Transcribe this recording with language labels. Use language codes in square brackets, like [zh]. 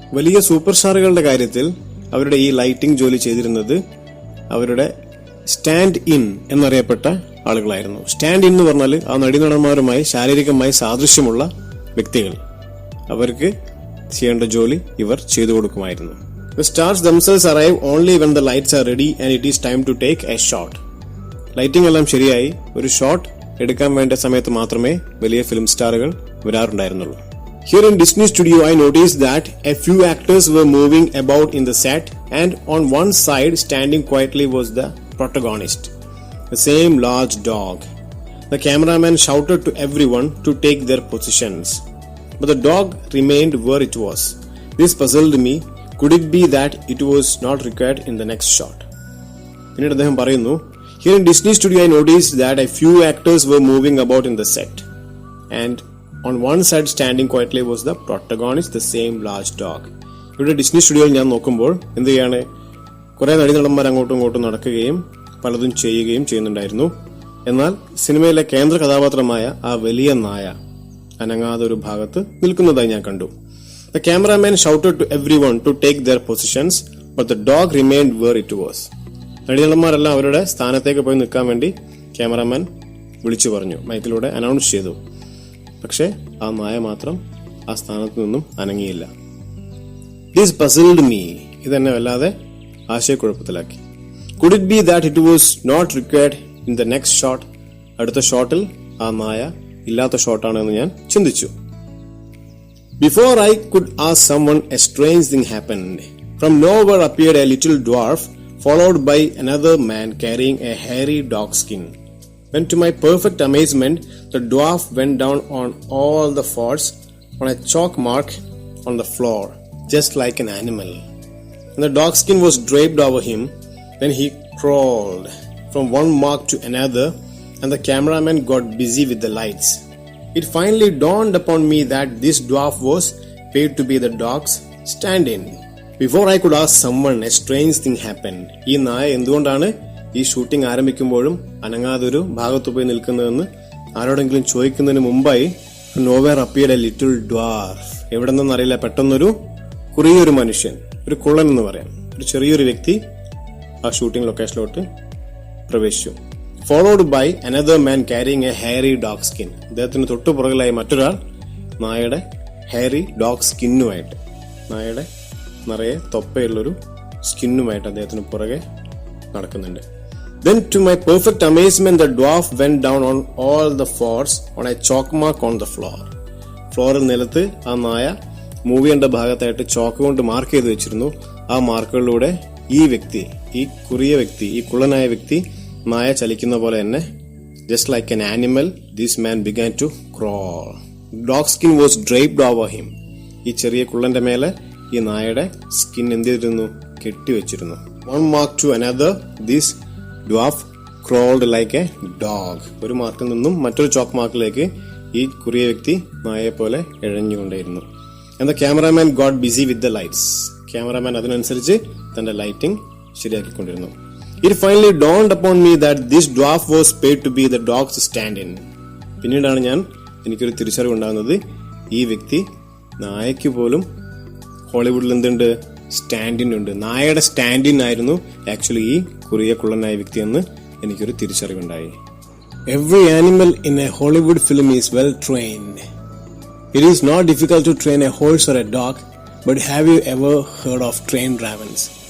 [ml] വലിയ സൂപ്പർ സ്റ്റാറുകളുടെ കാര്യത്തിൽ അവരുടെ ഈ ലൈറ്റിംഗ് ജോലി ചെയ്തിരുന്നത് അവരുടെ സ്റ്റാൻഡ് ഇൻ എന്നറിയപ്പെട്ട ആളുകളായിരുന്നു. സ്റ്റാൻഡ് ഇൻ എന്ന് പറഞ്ഞാൽ ആ നടീനടന്മാരുമായി ശാരീരികമായി സാദൃശ്യമുള്ള വ്യക്തികൾ. അവർക്ക് ചെയ്യേണ്ട ജോലി ഇവർ ചെയ്തു കൊടുക്കുമായിരുന്നു. [en] The stars themselves arrive only when the lights are ready and it is time to take a shot. [ml] Lighting എല്ലാം ശരിയായി ഒരു ഷോട്ട് എടുക്കാൻ വേണ്ട സമയത്ത് മാത്രമേ വലിയ film സ്റ്റാറുകൾ വരാറുണ്ടായിരുന്നുള്ളൂ. [en] Here in Disney Studio, I noticed that a few actors were moving about in the set, and on one side, standing quietly, was the protagonist, the same large dog. The cameraman shouted to everyone to take their positions, but the dog remained where it was. This puzzled me. Could it be that it was not required in the next shot? [ml] പിന്നീട് അദ്ദേഹം പറയുന്നു, [en] Here in Disney Studio, I noticed that a few actors were moving about in the set, and on one side standing quietly was the protagonist, the same large dog. [ml] ഇവിടെ Disney സ്റ്റുഡിയോയിൽ ഞാൻ നോക്കുമ്പോൾ എന്ത് ചെയ്യാണ്, കുറെ നടീനടന്മാർ അങ്ങോട്ടും ഇങ്ങോട്ടും നടക്കുകയും പലതും ചെയ്യുകയും ചെയ്യുന്നുണ്ടായിരുന്നു. എന്നാൽ സിനിമയിലെ കേന്ദ്ര കഥാപാത്രമായ ആ വലിയ നായ അനങ്ങാതെ ഒരു ഭാഗത്ത് നിൽക്കുന്നതായി ഞാൻ കണ്ടു. [en] The cameraman shouted to everyone to take their positions, but the dog remained where it was. [ml] നടീനടന്മാരെല്ലാം അവരുടെ സ്ഥാനത്തേക്ക് പോയി നിൽക്കാൻ വേണ്ടി ക്യാമറാമാൻ വിളിച്ചു പറഞ്ഞു, മൈക്കിലൂടെ അനൗൺസ് ചെയ്തു. പക്ഷെ ആ നായ മാത്രം ആ സ്ഥാനത്ത് നിന്നും അനങ്ങിയില്ല. [en] This puzzled me. [ml] ഇതെന്നെ വല്ലാതെ ആശയക്കുഴപ്പത്തിലാക്കി. [en] Could it be that it was not required in the next shot? [ml] അടുത്ത ഷോട്ടിൽ ആ നായ ഇല്ലാത്ത ഷോട്ടാണെന്ന് ഞാൻ ചിന്തിച്ചു. [en] Before I could ask someone, a strange thing happened. From nowhere appeared a little dwarf, followed by another man carrying a hairy dog skin. When to my perfect amazement, the dwarf went down on all the fours on a chalk mark on the floor, just like an animal. And the dog skin was draped over him. Then he crawled from one mark to another, and the cameraman got busy with the lights. It finally dawned upon me that this dwarf was paid to be the dog's stand-in. Before I could ask someone, a strange thing happened. [ml] ഈ നായ എന്തുകൊണ്ടാണ് ഈ shooting ആരംഭിക്കുമ്പോഴും അനങ്ങാതൊരു ഭാഗത്ത് പോയി നിൽക്കുന്നതെന്ന് ആരോടെങ്കിലും ചോദിക്കുന്നതിന് മുമ്പായി [en] nowhere appeared a little dwarf. [ml] എവിടെ നിന്നറിയില്ല, പെട്ടെന്നൊരു കുറിയൊരു മനുഷ്യൻ, ഒരു കുള്ളൻ എന്ന് പറയാം, ഒരു ചെറിയൊരു വ്യക്തി ആ ഷൂട്ടിംഗ് ലൊക്കേഷനിലോട്ട് പ്രവേശിച്ചു. [en] Followed by another man carrying a hairy dog skin. [ml] അദ്ദേഹത്തിന് തൊട്ടു പുറകിലായി മറ്റൊരാൾ നായയുടെ ഹെയറി ഡോഗ് സ്കിന്നുമായിട്ട്, നായയുടെ നിറയെ തൊപ്പയുള്ളൊരു സ്കിന്നുമായിട്ട് അദ്ദേഹത്തിന് പുറകെ നടക്കുന്നുണ്ട്. [en] Then to my perfect amazement the dwarf went down on all the fours on a chalk mark on the floor. [ml] ഫ്ലോറിൽ നിലത്ത് ആ നായ മൂവ് ചെയ്യേണ്ട ഭാഗത്തായിട്ട് ചോക്ക് കൊണ്ട് മാർക്ക് ചെയ്ത് വെച്ചിരുന്നു. ആ മാർക്കുകളിലൂടെ ഈ വ്യക്തി, ഈ കുറിയ വ്യക്തി, ഈ കുള്ളനായ വ്യക്തി നായ ചലിക്കുന്ന പോലെ തന്നെ [en] Just like an animal this man began to crawl. Dog skin was draped over him. [ml] ഈ ചെറിയ കുള്ളന്റെ മേലെ ഈ നായയുടെ സ്കിൻ എന്ത് ചെയ്തിരുന്നു? കെട്ടിവെച്ചിരുന്നു. [en] One mark to another this dwarf crawled like a dog. [ml] ഒരു മാർക്കിൽ നിന്നും മറ്റൊരു ചോക്ക് മാർക്കിലേക്ക് ഈ കുറിയ വ്യക്തി നായയെ പോലെ ഇഴഞ്ഞുകൊണ്ടേയിരുന്നു. [en] And the cameraman got busy with the lights. [ml] Cameraman അതിനനുസരിച്ച് തന്റെ lighting ശരിയാക്കിക്കൊണ്ടിരുന്നു. [en] It finally dawned upon me that this dwarf was paid to be the dog's stand-in. [ml] പിന്നീടാണ് എനിക്കൊരു തിരിച്ചറിവ് ഉണ്ടാകുന്നത്, ഈ വ്യക്തി നായയ്ക്ക് പോലും ഹോളിവുഡിൽ എന്തുണ്ട്? സ്റ്റാൻഡിൻ ഉണ്ട്. നായയുടെ സ്റ്റാൻഡിൻ ആയിരുന്നു ആക്ച്വലി ഈ കുറിയ കുള്ളനായ വ്യക്തി എന്ന് എനിക്കൊരു തിരിച്ചറിവുണ്ടായി. [en] Every animal in a Hollywood film is well trained. It is not difficult to train a horse or a dog, but have you ever heard of trained ravens?